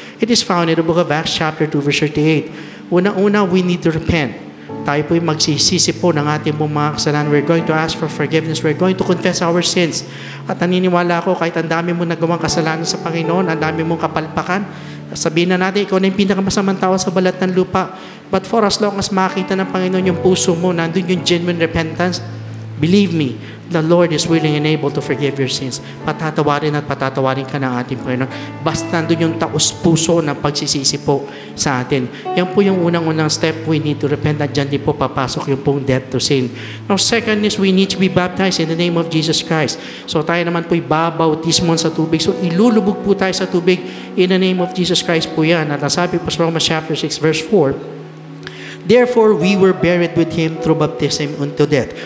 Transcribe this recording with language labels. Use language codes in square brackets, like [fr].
[en] It is found in the book of Acts chapter 2 verse 38. Una-una, we need to repent. [tl] Tayo po'y magsisisi po ng ating mga kasalanan. [en] We're going to ask for forgiveness. We're going to confess our sins. [tl] At naniniwala ko, kahit ang dami mong nagawang kasalanan sa Panginoon, ang dami mong kapalpakan, sabihin na natin, ikaw na yung pinakamasamang tao sa balat ng lupa. [en] But for as long as [tl] makita ng Panginoon yung puso mo, nandun yung [en] genuine repentance, believe me, the Lord is willing and able to forgive your sins. [tl] Patatawarin at patatawarin ka ng ating Panginoon. Basta nandun yung taos-puso ng pagsisisi po sa atin. Yan po yung unang-unang step. [en] We need to repent [tl] at dyan din po papasok yung pong [en] death to sin. Now, second is we need to be baptized in the name of Jesus Christ. [tl] So tayo naman po ibabautismon sa tubig. So ilulubog po tayo sa tubig [en] in the name of Jesus Christ [tl] po yan. At nasabi po sa [en] Romans chapter 6 verse 4, therefore, we were buried with Him through baptism unto death.